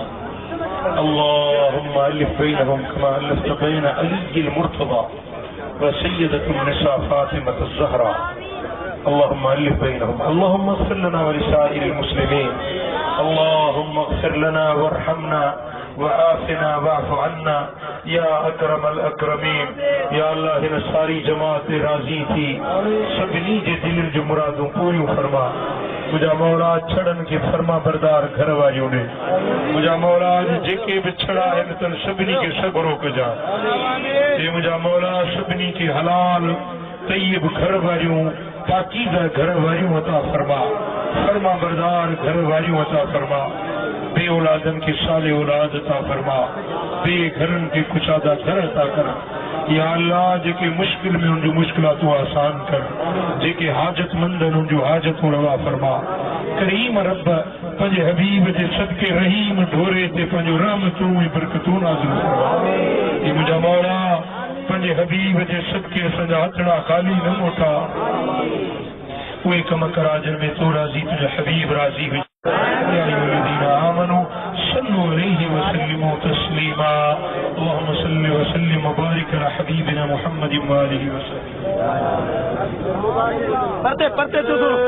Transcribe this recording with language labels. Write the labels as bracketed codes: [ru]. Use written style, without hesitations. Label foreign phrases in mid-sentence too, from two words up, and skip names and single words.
[ar] اللهم ألف بينهم كما ألفت بين علي المرتضى وسيدة النساء فاطمة الزهراء. اللهم ألف بينهم. اللهم اغفر لنا ولسائر المسلمين. اللهم اغفر لنا وارحمنا وعافنا واعف عنا يا أكرم الأكرمين. [sd] या अल्लाह हिन सारी जमात राज़ी थी सभिनी जे दिलनि जूं मुरादूं पूरियूं फरमा। मुंहिंजा मौला छड़नि खे फरमा बरदार घर वारियूं ॾे। मुंहिंजा मौला जेके बि छड़ा आहिनि तन सभिनी खे सब्रो कजां। हे मुंहिंजा मौला सभिनी खे हलाल तय्यब घर वारियूं पाकीज़ा घर वारियूं अता फरमा। फरमा बरदार घर वारियूं अता फरमा। बे औलादन के साले औलाद अता फरमा। बे घरन के कुशादा घर अता कर। या अल्लाह जेके मुश्किल में उन जो मुश्किलातों आसान कर। जेके हाजतमंद उन जो हाजतों रवा फरमा। करीम रब पंजे हबीब जे सदके रहीम ढोरे ते पंजो रहमतूं ऐं बरकतूं नाज़िल फरमा। हे मुंहिंजा मौला पंजे हबीब जे सदके असांजा हथड़ा खाली न मोटा। उहे कम करा जिन में तू राज़ी तुंहिंजा हबीब राज़ी हुजे। [ar] يا أيها الذين آمنوا صلوا عليه وسلموا تسليما. اللهم صل وسلم وبارك على حبيبنا محمد وآله وسلم. [ur] पढ़ते तो